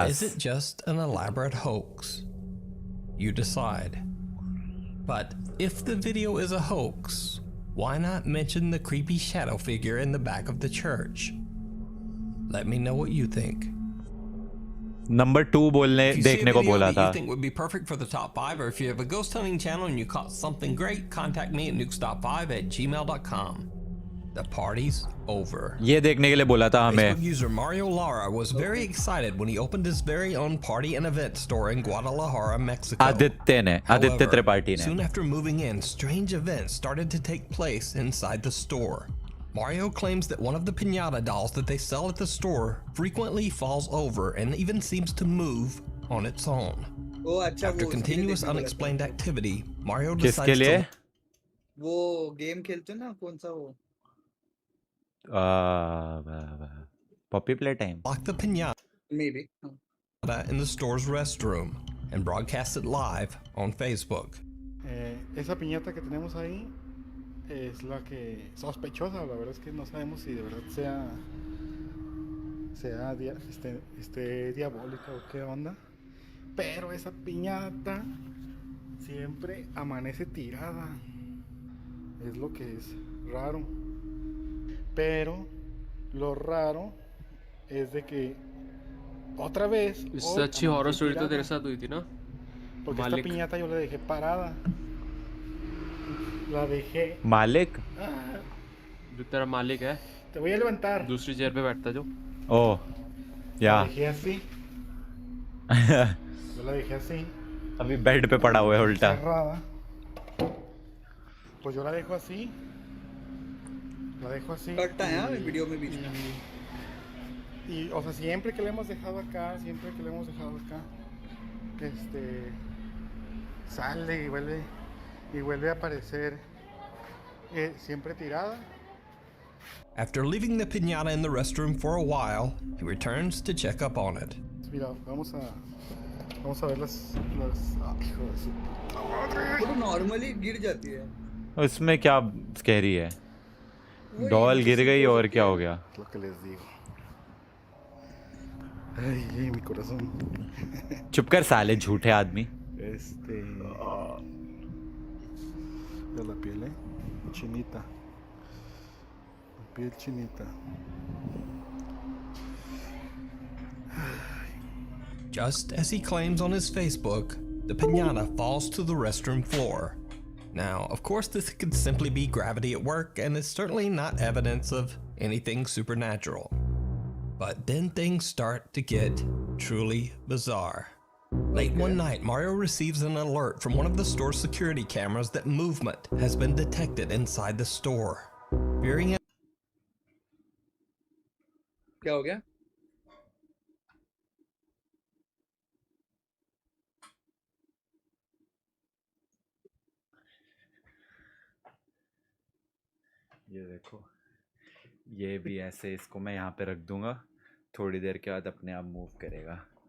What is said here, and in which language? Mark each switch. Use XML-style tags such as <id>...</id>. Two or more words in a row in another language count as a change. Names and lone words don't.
<en>Or is it just an elaborate hoax? You decide. But if the video is a hoax, why not mention the creepy shadow figure in the back of the church? Let me know what you think.</en> <hi>Number 2 बोलने देखने को बोला था.</hi> <en>You think would be perfect for the top 5, or if you have a ghost hunting channel and you caught something great, contact me at nukestop5@gmail.com. The party's over.</en> <hi>ये देखने के लिए बोला था हमें.</hi> <en>Facebook user Mario Lara was very excited when he opened his very own party and event store in Guadalajara, Mexico.</en> <hi>आदित्य त्रिपाठी ने.</hi> <en>Soon after moving in, strange events started to take place inside the store. Mario claims that one of the piñata dolls that they sell at the store frequently falls over and even seems to move on its own.</en> <hi>वो अच्छा</hi> <en>After</en> <hi>वो उसके लिए</hi> <en>continuous</en> <hi>देखने वाला था।</hi> <en>unexplained activity, Mario</en> <hi>किसके</hi> <en>decides</en> <hi>लिए?</hi> <en>to</en> <hi>वो गेम खेलते हैं ना, कौन सा वो? पॉपी प्ले टाइम.</hi> <en>lock the pinata Maybe. in the store's restroom and broadcast it live on Facebook.</en> <es>Esa piñata que tenemos ahí es la que sospechosa. La verdad es que no sabemos si de verdad esté diabólica o qué onda. Pero esa piñata siempre amanece tirada. Es lo que es raro. Pero lo raro es de que otra vez</es> <hi>इससे</hi> <es>hoy</es> <hi>अच्छी हॉरर</hi> <es>amaneció</es> <hi>स्टोरी तो</hi> <es>tirada.</es> <hi>तेरे साथ हुई थी ना</hi> <es>Porque esta</es> <hi>मालिक</hi> <es>piñata yo la dejé parada. La dejé.</es> <hi>मालिक.</hi> <es>Ah,</es> <hi>जो तेरा मालिक है</hi> <es>te voy a levantar.</es> <hi>दूसरी चेयर पे बैठता जो ओह</hi> <es>La या. dejé así. Yo la dejé así.</es> <hi>अभी बेड पे पड़ा हुआ है उल्टा.</hi> <es>Cerrada. Pues yo la dejo así. La dejo así.</es> <hi>कटता है हाँ वीडियो में बीच में।</hi> <es>Y, o sea, siempre que le hemos dejado acá, sale y vuelve a aparecer siempre tirada.</es> <en>After leaving the pinata in the restroom for a while, he returns to check up on it.</en> <es>Mira, vamos a ver las hijo de su</es> <hi>वो तो नॉर्मली गिर जाती है। उसमें क्या स्कैरी है? डॉल गिर गई और क्या हो गया?</hi> <es>lo que les digo. Ay, mi corazón.</es> <hi>चुप कर साले झूठे आदमी.</hi> <es>Ya la piel, chinita. La piel chinita.</es> <en>Just as he claims on his Facebook, the pinata falls to the restroom floor. Now, of course, this could simply be gravity at work and is certainly not evidence of anything supernatural. But then things start to get truly bizarre. Late one night, Mario receives an alert from one of the store's security cameras that movement has been detected inside the store. Fearing it,</en> <hi>क्या हो गया? ये देखो, ये भी ऐसे इसको मैं यहाँ पे रख दूंगा, थोड़ी देर के बाद अपने आप मूव करेगा.</hi>